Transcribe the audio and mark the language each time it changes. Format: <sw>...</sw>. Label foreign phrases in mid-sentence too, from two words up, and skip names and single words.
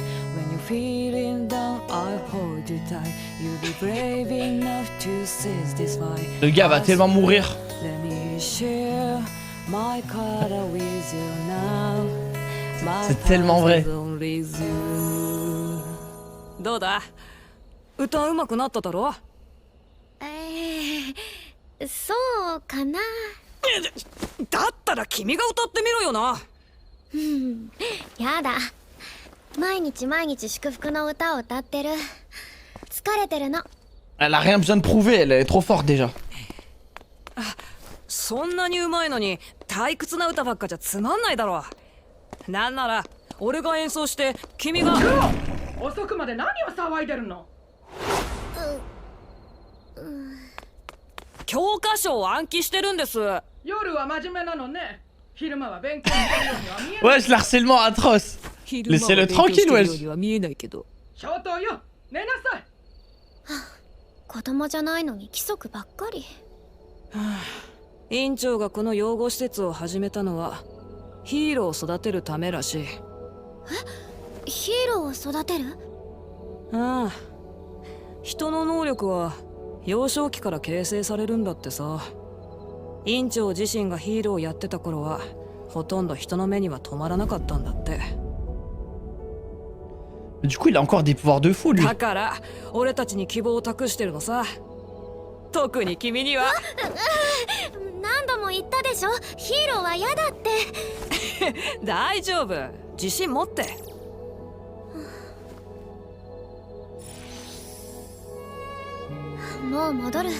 <en>When you're feeling down, I'll hold you tight. You'll be brave enough to seize this fight.</en> <fr>Le gars va tellement mourir.</fr> <en>Let me share my color with you now.</en> <fr>C'est tellement vrai.</fr> <ja>どうだ？歌うまくなっただろ？そうかな。だったら君が歌ってみろよな。やだ。毎日毎日祝福の歌を歌ってる。疲れてるの。</ja> <fr>Elle a rien besoin de prouver, elle est trop forte déjà.</fr> <ja>そんなにうまいのに退屈な歌ばっかじゃつまんないだろ。なんなら俺が演奏して君が。遅くまで何を騒いでるの？教科書を暗記してるんです。夜は真面目なのね。昼間は勉強してるようには見えない。</ja> <fr>Wesh, l'harcèlement atroce. Laissez-le tranquille, wesh.</fr> <ja>は見えないけど。消灯よ、寝なさい。子供じゃないのに規則ばっかり。院長がこの養護施設を始めたのはヒーローを育てるためらしい。ヒーローを育てる？ああ、人の能力は幼少期から形成されるんだってさ。院長自身がヒーローをやってた頃はほとんど人の目には止まらなかったんだって。</ja> <fr>Du coup, il a encore des pouvoirs de fou, lui.</fr> <ja>だから俺たちに希望を託してるのさ。特に君には。何度も言ったでしょ、ヒーローは嫌だって。大丈夫、自信持って。もう戻る。</ja>